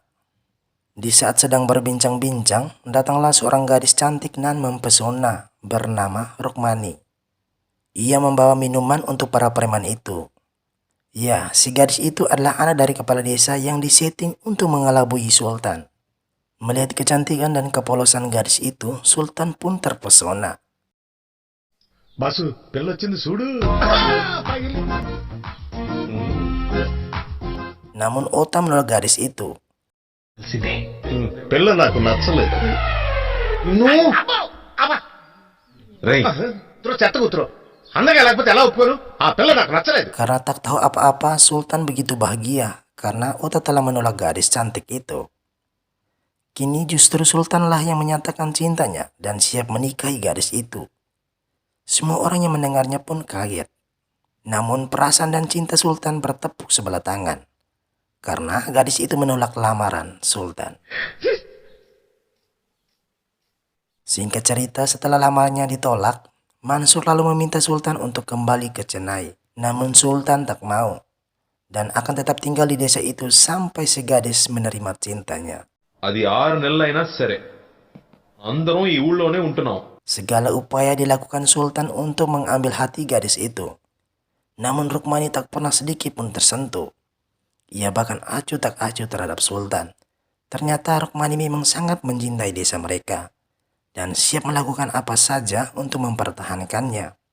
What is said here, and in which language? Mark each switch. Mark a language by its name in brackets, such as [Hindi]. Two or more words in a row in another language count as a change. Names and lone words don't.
[Indonesian] Di saat sedang berbincang-bincang, datanglah seorang gadis cantik nan mempesona bernama Rukmani. Ia membawa minuman untuk para preman itu. Ya, si gadis itu adalah anak dari kepala desa yang disetting untuk mengelabui Sultan. Melihat kecantikan dan kepolosan gadis itu, Sultan pun terpesona. [Telugu] బాసు పిల్లొచ్చింది చూడు. [Indonesian] Namun Ota menolak gadis itu. [Telugu] పిల్ల నాకు నచ్చలేదు. రేయ్, చెత్త కూతురు అందగా లేకపోతే ఎలా ఒప్పుకోరు? ఆ పిల్ల నాకు నచ్చలేదు. [Indonesian] Karena tak tahu apa-apa, Sultan begitu bahagia karena Ota telah menolak gadis cantik itu. Kini justru Sultanlah yang menyatakan cintanya dan siap menikahi gadis itu. Semua orang yang mendengarnya pun kaget. Namun perasaan dan cinta Sultan bertepuk sebelah tangan. karena gadis itu menolak lamaran Sultan. Singkat cerita, setelah lamarannya ditolak, Mansur lalu meminta Sultan untuk kembali ke Chennai. Namun Sultan tak mau dan akan tetap tinggal di desa itu sampai si gadis menerima cintanya. [Telugu] అది 6 నెలలైనా సరే అందరం ఈ ఊళ్ళోనే ఉంటున్నాం. [Indonesian] Segala upaya dilakukan Sultan untuk mengambil hati gadis itu. Namun Rukmani tak pernah sedikit pun tersentuh. Ia bahkan acuh tak acuh terhadap Sultan. Ternyata Rukmani memang sangat mencintai desa mereka dan siap melakukan apa saja untuk mempertahankannya.